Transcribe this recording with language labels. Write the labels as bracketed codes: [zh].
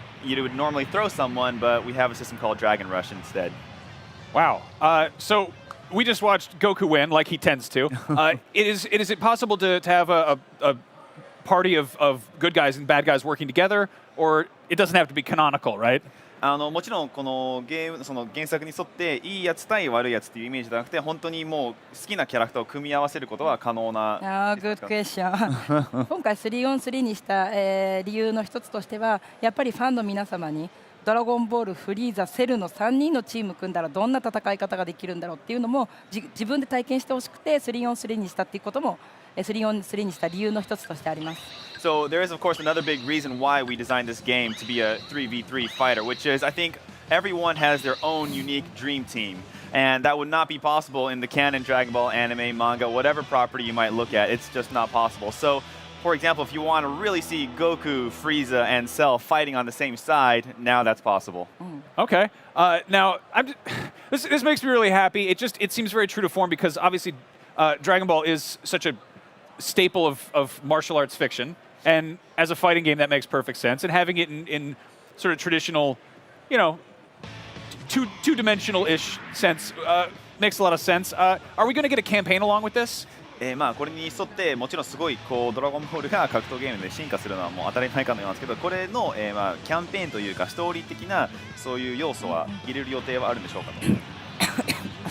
[en] You would normally throw someone, but we have a system called Dragon Rush instead. Wow. So we just watched Goku win, like he tends to. Is it possible to have a party of good guys and bad guys working together, or it doesn't have to be canonical, right? [ja] もちろんこのその原作に沿っていいやつ対悪いやつっていうイメージじゃなくて、本当にもう好きなキャラクターを組み合わせることは可能な。 [en] Good question [ja] 今回 3on3 にした、理由の一つとしてはやっぱりファンの皆様にドラゴンボール、フリーザ、セルの3人のチーム組んだらどんな戦い方ができるんだろうっていうのも自分で体験してほしくて 3on3 にしたっていうことも 3on3 にした理由の一つとしてあります。 [en] So there is of course another big reason why we designed this game to be a 3v3 fighter, which is I think everyone has their own unique dream team. And that would not be possible in the canon Dragon Ball anime, manga, whatever property you might look at. It's just not possible. So, for example, if you want to really see Goku, Frieza, and Cell fighting on the same side, now that's possible. Okay. Now, this makes me really happy. It seems very true to form because obviously Dragon Ball is such a staple of martial arts fiction. And as a fighting game, that makes perfect sense. And having it in sort of traditional, you know, two-dimensional-ish sense makes a lot of sense. Are we going to get a campaign along with this? [ja] まあこれに沿ってもちろんすごいこうドラゴンボールが格闘ゲームで進化するのはもう当たり前かのようなんですけど、これの、まあキャンペーンというかストーリー的なそういう要素は入れる予定はあるんでしょうかと。